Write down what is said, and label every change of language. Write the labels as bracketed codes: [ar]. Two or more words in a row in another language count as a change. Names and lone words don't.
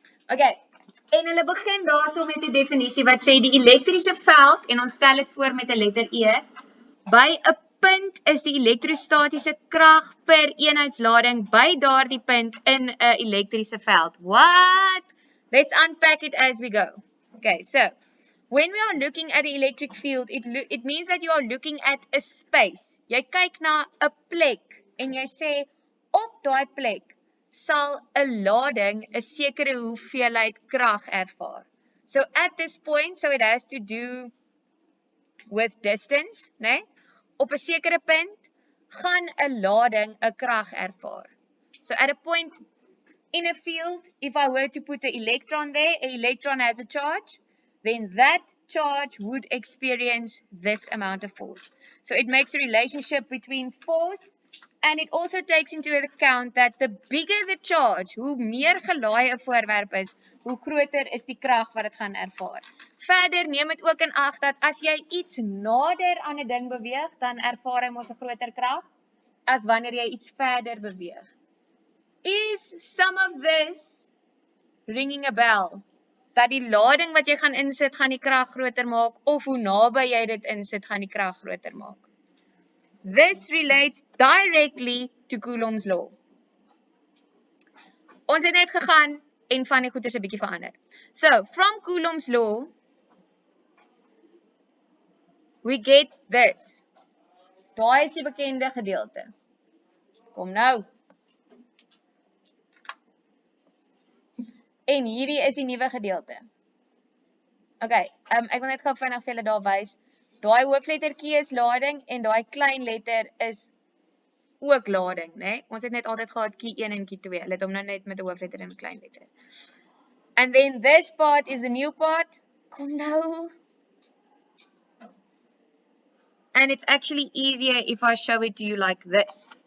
[en] Okay. [af] En hulle begin daarso met 'n definisie wat sê die elektriese veld, en ons stel dit voor met 'n letter E, by 'n punt is die elektrostatiese krag per eenheidslading by daardie punt in 'n elektriese veld. [en] What? Let's unpack it as we go. Okay, so when we are looking at the electric field, it means that you are looking at a space. [af] Jy kyk na 'n plek en jy sê op daai plek sal 'n lading 'n sekere hoeveelheid krag ervaar. [en] So at this point, so it has to do with distance, [af] né? Op 'n sekere punt gaan 'n lading 'n krag ervaar. [en] So at a point in a field, if I were to put an electron there, an electron has a charge, then that charge would experience this amount of force. So it makes a relationship between force, and it also takes into account that the bigger the charge, [af] hoe meer gelaai 'n voorwerp is, hoe groter is die krag wat dit gaan ervaar. Verder neem dit ook in ag dat as jy iets nader aan 'n ding beweeg, dan ervaar hy mos 'n groter krag as wanneer jy iets verder beweeg. [en] Is some of this ringing a bell? [af] Dat die lading wat jy gaan insit, gaan die krag groter maak, of hoe naby jy dit insit, gaan die krag groter maak. [en] This relates directly to Coulomb's law. [af] Ons het net gegaan en van die goeders 'n bietjie verander. [en] So, from Coulomb's law, we get this. [af] Daai is die bekende gedeelte. Kom nou. En hierdie is die nuwe gedeelte. Okay, ek wil net gou vinnig vir julle daar wys. Daai hooflettertjie is lading en daai klein letter is ook lading, né? Ons het net altyd gehad Q1 en Q2. Hulle het hom nou net met 'n hoofletter en 'n klein letter. [en] And then this part is the new part. [af] Kom nou. [en] And it's actually easier if I show it to you like this.